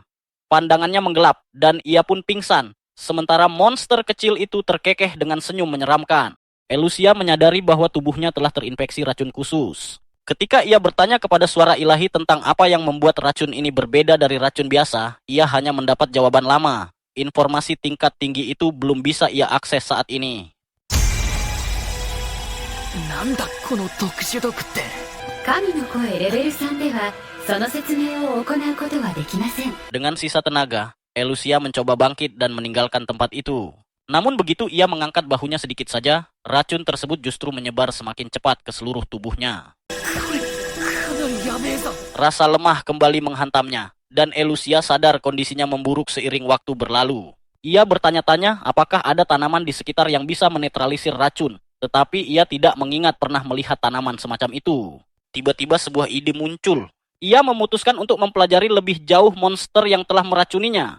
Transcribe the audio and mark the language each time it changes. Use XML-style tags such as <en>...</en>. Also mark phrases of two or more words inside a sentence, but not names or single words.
<id>Pandangannya menggelap dan ia pun pingsan, sementara monster kecil itu terkekeh dengan senyum menyeramkan. Elusia menyadari bahwa tubuhnya telah terinfeksi racun khusus. Ketika ia bertanya kepada suara ilahi tentang apa yang membuat racun ini berbeda dari racun biasa, ia hanya mendapat jawaban lama. Informasi tingkat tinggi itu belum bisa ia akses saat ini.</id> <ja>なんだこの特殊毒って。神の声レベル3ではその説明を行うことはできません。</ja> <id>Dengan sisa tenaga, Elusia mencoba bangkit dan meninggalkan tempat itu. Namun begitu ia mengangkat bahunya sedikit saja, racun tersebut justru menyebar semakin cepat ke seluruh tubuhnya.</id> <ja>かなりやべえぞ。</ja> <id>Rasa lemah kembali menghantamnya, dan Elusia sadar kondisinya memburuk seiring waktu berlalu. Ia bertanya-tanya apakah ada tanaman di sekitar yang bisa menetralisir racun, tetapi ia tidak mengingat pernah melihat tanaman semacam itu. Tiba-tiba sebuah ide muncul. Ia memutuskan untuk mempelajari lebih jauh monster yang telah meracuninya.</id>